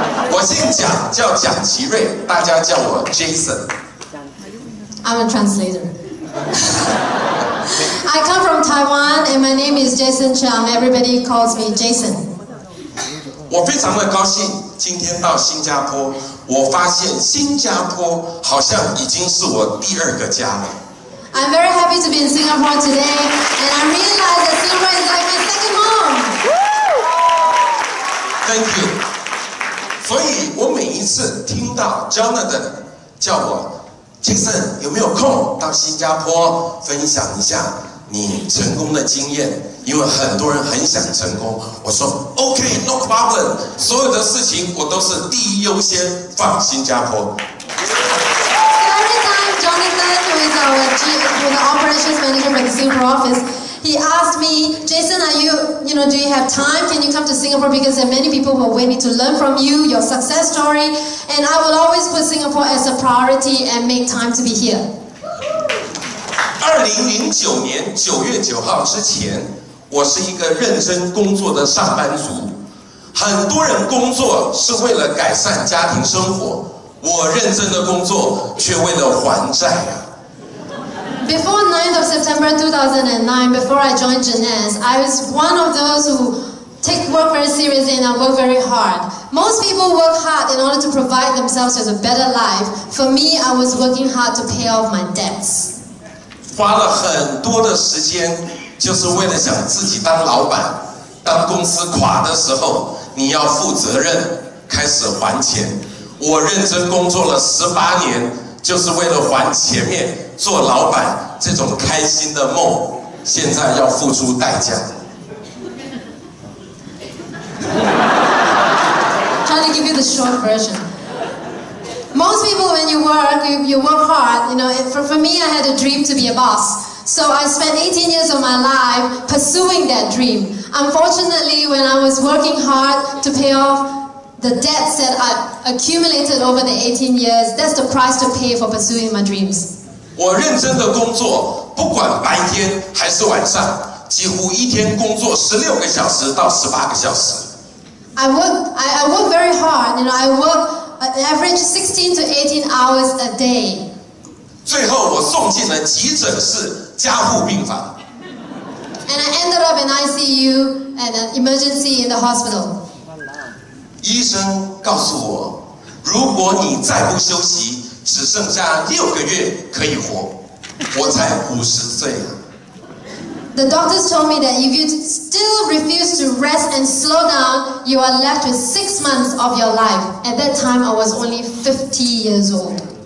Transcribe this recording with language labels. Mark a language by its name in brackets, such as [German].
[Chinese] 我姓蒋，叫蒋其瑞，大家叫我 Jason。 [English] I'm a translator. I come from Taiwan and my name is Jason Chiang. Everybody calls me Jason. [Chinese] 我非常的高兴今天到新加坡，我发现新加坡好像已经是我第2个家了。 [English] I'm very happy to be in Singapore today, and I realize that Singapore is like my second home. Thank you. [Chinese] 所以我每一次听到 Jonathan 叫我 Jason 有没有空到新加坡分享一下你成功的经验？因为很多人很想成功。我说 [English] OK, no problem， [Chinese] 所有的事情我都是第一优先放新加坡。 [English] Every time Jonathan, who is the operations manager for the Singapore office, he asked me, Jason, do you have time? Can you come to Singapore? Because there are many people who are waiting to learn from you, your success story. And I will always put Singapore as a priority and make time to be here. [Chinese] 2009年9月9号之前，我是一个认真工作的上班族。很多人工作是为了改善家庭生活，我认真的工作却为了还债啊。 [English] Before 9th of September 2009, before I joined Jeunesse, I was one of those who take work very seriously and I work very hard. Most people work hard in order to provide themselves with a better life. For me, I was working hard to pay off my debts. [Chinese] 花了很多的时间，就是为了想自己当老板，当公司垮的时候，你要负责任，开始还钱。我认真工作了18年，就是为了还前面做老板这种开心的梦，现在要付出代价。 [English] Trying to give you the short version. Most people, when you work hard. You know, for me, I had a dream to be a boss. So I spent 18 years of my life pursuing that dream. Unfortunately, when I was working hard to pay off the debts that I accumulated over the 18 years, that's the price to pay for pursuing my dreams. [Chinese] 我认真的工作，不管白天还是晚上，几乎一天工作16个小时到18个小时。 [English] I work very hard. You know, I work an average 16 to 18 hours a day. [Chinese] 最后我送进了急诊室加护病房。 [English] And I ended up in ICU and an emergency in the hospital. [Chinese] 医生告诉我，如果你再不休息，只剩下6个月可以活。我才50岁啊。 [English] The doctors told me that if you still refuse to rest and slow down, you are left with 6 months of your life. At that time, I was only 50 years old.